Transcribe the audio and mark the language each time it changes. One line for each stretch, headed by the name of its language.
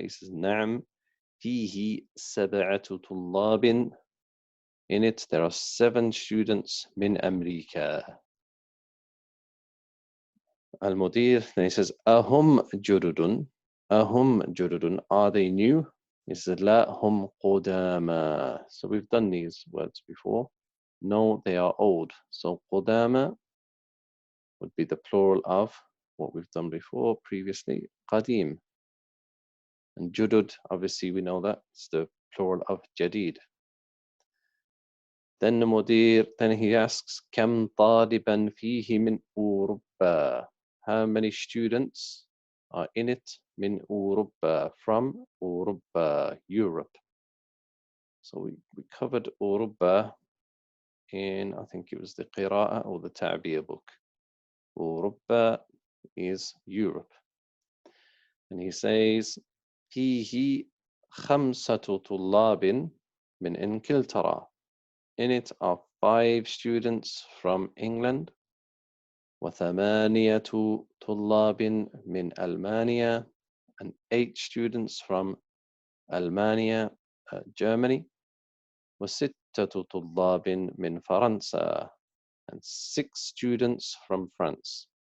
English: He says
Arabic: نعم فيه 7 طلاب.
English: In it there are 7 students
Arabic: من أمريكا. المدير,
English: then he says
Arabic: أهم جدد?
English: Are they new? He says
Arabic: لا هم قدامى.
English: So we've done these words before. No, they are old. So قدامى would be the plural of what we've done before previously, قديم. And جدد, obviously we know that it's the plural of جديد. Then the مدير, then he asks
Arabic: كم طالبا فيه من أوروبا?
English: How many students are in it?
Arabic: من أوروبا, from أوروبا, Europe.
English: So we covered أوروبا in, I think it was the قراءة or the تعبير book. أوروبا is Europe. And he says
Arabic: فيه 5 طلاب من إنجلترا.
English: In it are 5 students from England.
Arabic: وثمانية طلاب من ألمانيا,
English: and 8 students from
Arabic: ألمانيا, Germany. وستة طلاب من فرنسا,
English: and 6 students from France.